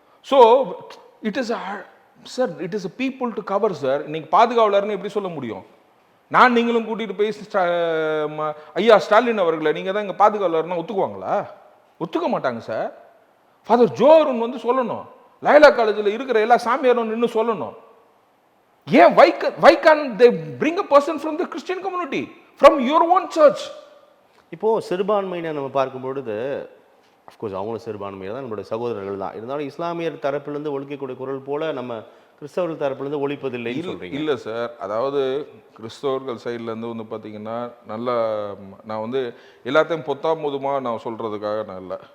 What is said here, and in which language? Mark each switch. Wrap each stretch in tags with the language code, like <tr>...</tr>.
<en>So it is sir, it is a people to cover sir.</en> <ta>இன்னைக்கு பாதுகாவலர்னு எப்படி சொல்ல முடியும்? நான் நீங்களும் கூட்டிகிட்டு போய் ஐயா ஸ்டாலின் அவர்களை நீங்கள் தான் இங்கே பாதுகாவலர்னா ஒத்துக்குவாங்களா? ஒத்துக்க மாட்டாங்க சார். ஃபாதர் ஜோ அருண் வந்து சொல்லணும், லயலா காலேஜில் இருக்கிற எல்லா சாமியாரும் நின்று சொல்லணும்.</ta> <en>ஏன் why can't they bring a person from the Christian community, from your own church?</en> <ta>இப்போது சிறுபான்மையினர் நம்ம பார்க்கும்பொழுது, அஃப்கோர்ஸ் அவங்களும் சிறுபான்மையினர் தான், நம்மளுடைய சகோதரர்கள் தான். இருந்தாலும் இஸ்லாமியர் தரப்பிலிருந்து ஒழிக்கக்கூடிய குரல் போல நம்ம கிறிஸ்தவர்கள் தரப்பிலிருந்து ஒழிப்பதில்லைன்னு சொல்கிறீங்க. இல்லை சார், அதாவது கிறிஸ்தவர்கள் சைட்லேருந்து வந்து பார்த்தீங்கன்னா நல்லா, நான் வந்து எல்லாத்தையும் பொத்தாமதுமாக நான் சொல்கிறதுக்காக நான் இல்லை.</ta>